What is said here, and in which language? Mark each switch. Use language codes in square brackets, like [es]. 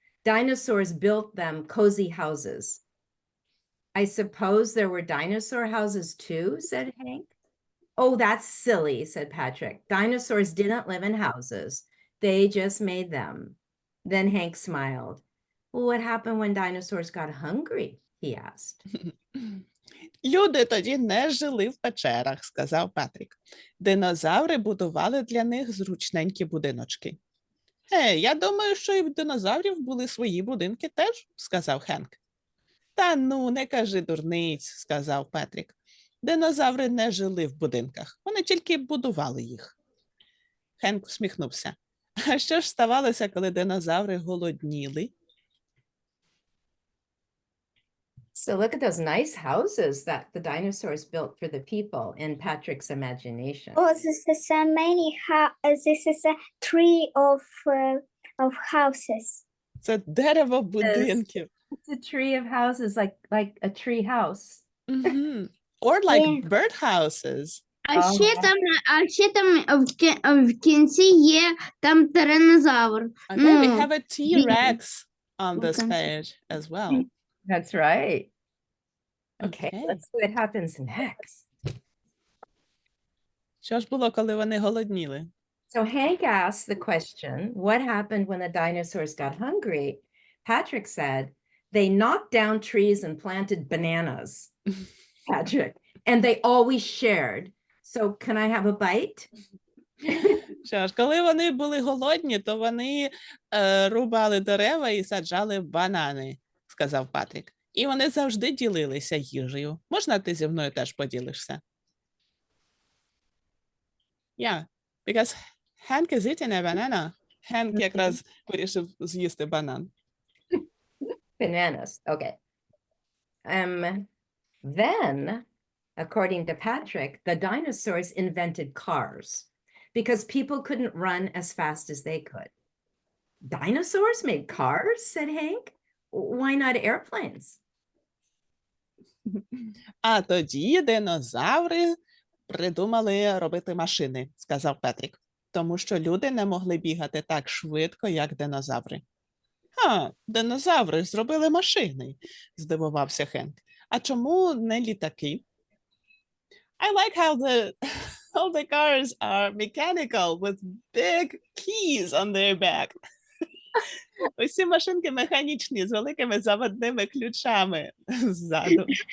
[en] Dinosaurs built them cozy houses. I suppose there were dinosaur houses too, said Hank. Oh, that's silly, said Patrick. Dinosaurs didn't live in houses. They just made them. Then Hank smiled. Well, what happened when dinosaurs got hungry? He asked. [uk] Люди тоді не жили в печерах, сказав Патрік. Динозаври будували для них зручненькі будиночки. Я думаю, що і в динозаврів були свої будинки теж, сказав Хенк. Та ну, не кажи дурниць, сказав Патрік. Динозаври не жили в будинках, вони тільки будували їх. Хенк всміхнувся. А що ж ставалося, коли динозаври голодніли? [en] So look at those nice houses that the dinosaurs built for the people in Patrick's imagination. Oh, this is a many this is a tree of houses. [uk] Це дерево будинків. [en] It's a tree of houses, like a tree house. Мгм. Or like birdhouses. [uk] А ще там в кінці є там тиранозавр. [en] Okay, we Ну, have a T-Rex on this Okay. page as well. That's right. Okay, Okay. let's see what happens next. [uk] Що ж було, коли вони голодніли? [en] So Hank asked the question, what happened when the dinosaurs got hungry? Patrick said, they knocked down trees and planted bananas. Patrick, and they always shared. So can I have a bite? [uk] Що ж, коли вони були голодні, то вони рубали дерева і саджали банани, сказав Патрік. І вони завжди ділилися їжею. Можна ти зі мною теж поділишся? [en] Yeah, because Hank is eating a banana. [uk] Hank якраз вирішив з'їсти банан. [en] Bananas, okay. Then, according to Patrick, the dinosaurs invented cars because people couldn't run as fast as they could. Dinosaurs made cars, said Hank. Why not airplanes? [uk] А тоді динозаври придумали робити машини, сказав Петрік, тому що люди не могли бігати так швидко, як динозаври. Динозаври зробили машини, здивувався Хенк. А чому не літаки? [en] I like how all the cars are mechanical with big keys on their back. [uk] Усі машинки механічні з великими заводними ключами ззаду.